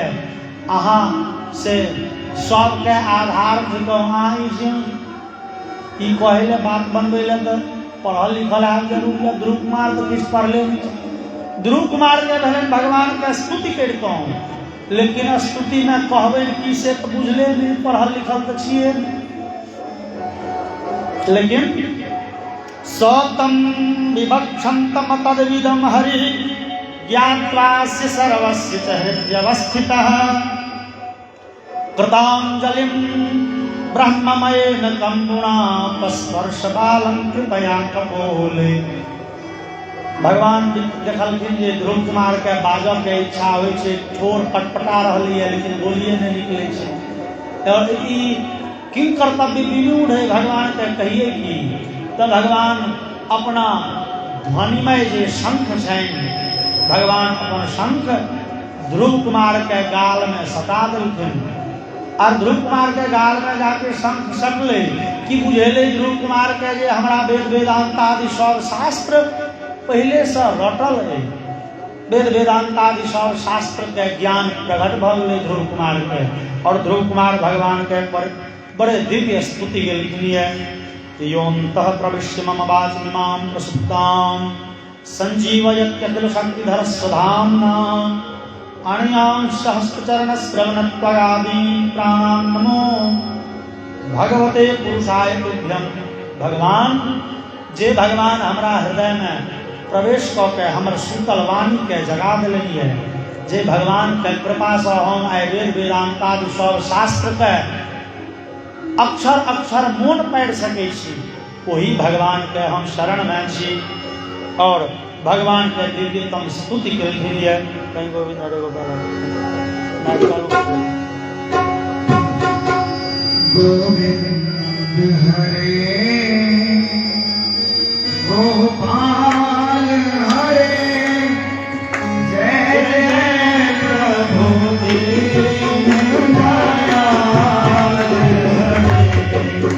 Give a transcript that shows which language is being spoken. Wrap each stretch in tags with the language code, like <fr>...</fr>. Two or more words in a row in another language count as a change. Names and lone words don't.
<mai>अहाँ से सबके आधार ई कहले बात बनबे ले तो पढ़ल लिखल आब जरूर है। ध्रुव कुमार तो किछु पढ़ले नहीं। ध्रुव कुमार के भेलन भगवान के स्तुति करितौ, लेकिन स्तुति में कहबे की से तो बुझले नहीं, पढ़ल लिखल तो छिए।</mai> <sa>लेकिन सतम विवक्षन्तम तद्विदम हरि ज्ञात्वास्य सर्वस्य च हृद्यवस्थितः कृतांजलिं ब्रह्ममयेन कंबुना पस्पर्श बालं कृपया कपोले।</sa> <mai>भगवान देखलखिन जे ध्रुव कुमार के बाजऽ के इच्छा होइ छै, ठोर पटपटा रहली है लेकिन बोलिए नहीं निकले छै। और ई</mai> <sa>किं कर्तव्य विमूढ़</sa> <mai>है भगवान के कहिए की? तो भगवान अपना ध्वनिमय जे शंख छनि, भगवान अपन शंख ध्रुव कुमार के गाल में सटा देलखिन। और ध्रुव कुमार के गाल में जाके शंख सकले कि बुझेले ध्रुव कुमार के जे हमरा वेद वेदांत आदि सब शास्त्र पहले से रटल है। वेद वेदांत आदि सब शास्त्र के ज्ञान प्रकट भऽ गेलै ध्रुव कुमार के। और ध्रुव कुमार भगवान के बड़े दिव्य स्तुति गेलखिन।</mai> <sa>योऽन्तः प्रविश्य मम वाचमिमां प्रसुप्तां संजीवयत्यखिल शक्तिधर स्वधाम्ना अणयां सहस्रचरण श्रवणत्वगादीन् प्राणान् नमो भगवते पुरुषाय तुभ्यं।</sa> <mai>भगवान जे भगवान हमरा हृदय में प्रवेश कऽ के हमर शीतल वाणी के जगा देलनि है, जे भगवान के कृपा से हम आइ वेद वेदांत आदि सब शास्त्र के अक्षर अक्षर मोन पढ़ि सकै छी, वही भगवान के हम शरण में छी। और भगवान के दिव्यतम स्तुति केलखिन है। कहीं गोविंद हरे गोपाल गोविंद हरे गोपाल हरे जय जय प्रभु दीन दयाल हरे</mai>